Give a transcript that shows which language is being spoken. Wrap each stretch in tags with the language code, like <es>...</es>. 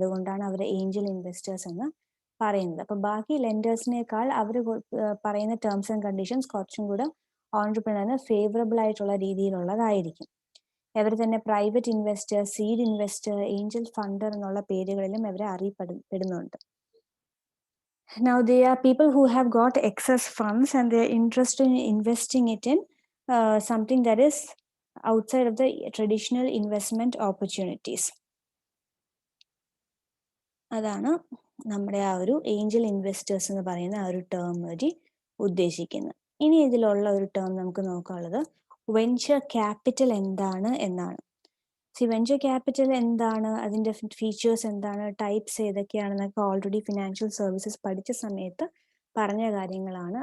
<ml>അതുകൊണ്ടാണ് അവർ Angel investors എന്ന് പറയുന്നത്. അപ്പം ബാക്കി ലെൻഡേഴ്സിനേക്കാൾ അവർ പറയുന്ന ടേംസ് ആൻഡ് കണ്ടീഷൻസ് കുറച്ചും കൂടെ ഓൺട്രപ്രണറിന് ഫേവറബിൾ ആയിട്ടുള്ള രീതിയിലുള്ളതായിരിക്കും. ഇവർ തന്നെ private investor, seed investor, Angel funder എന്നുള്ള പേരുകളിലും ഇവരെ അറിയപ്പെടുന്നുണ്ട്.</ml> <en>Now they are people who have got excess funds and they are interested in investing it in something that is outside of the traditional investment opportunities.</en> <ml>അതാണ് നമ്മുടെ ആ ഒരു Angel investors എന്ന് പറയുന്ന ആ ഒരു ടേം വഴി ഉദ്ദേശിക്കുന്നത്. ഇനി ഇതിലുള്ള ഒരു ടേം നമുക്ക് നോക്കാനുള്ളത് വെഞ്ചർ ക്യാപിറ്റൽ എന്താണ് എന്നാണ്. വെഞ്ചർ ക്യാപിറ്റൽ എന്താണ്, അതിൻ്റെ ഫീച്ചേഴ്സ് എന്താണ്, ടൈപ്സ് ഏതൊക്കെയാണെന്നൊക്കെ ഓൾറെഡി ഫിനാൻഷ്യൽ സർവീസസ് പഠിച്ച സമയത്ത് പറഞ്ഞ കാര്യങ്ങളാണ്.</ml>